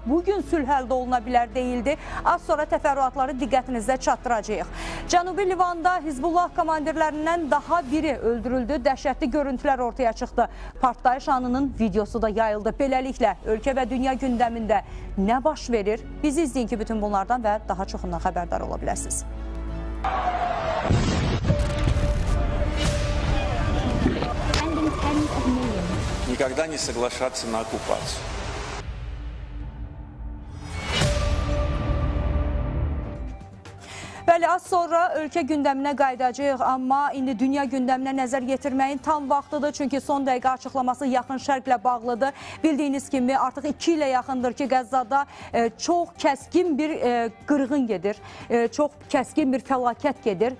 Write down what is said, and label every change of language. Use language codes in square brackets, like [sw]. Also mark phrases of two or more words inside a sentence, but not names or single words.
[az] Bugün sülh əldə oluna bilər deyildi. Az sonra təfərrüatları diqqətinizə çatdıracağıq. Cənubi Livanda Hizbullah komandirlərindən daha biri öldürüldü. Dəhşətli görüntülər ortaya çıxdı. Partlayış anının videosu da yayıldı. Beləliklə, ölkə və dünya gündəmində nə baş verir? Bizi izləyin ki, bütün bunlardan və daha çoxundan xəbərdar ola bilərsiniz. [ru] Никогда не соглашаться на оккупацию. [az] Bəli, az sonra ölkə gündəminə qayıdacağıq, amma indi dünya gündəminə nəzər yetirməyin tam vaxtıdır. Çünki son dəqiqə açıqlaması yaxın şərqlə bağlıdır. Bildiyiniz kimi artıq 2 ilə yaxındır ki, Qəzzada çox kəskin bir qırğın gedir, çox kəskin bir fəlakət gedir.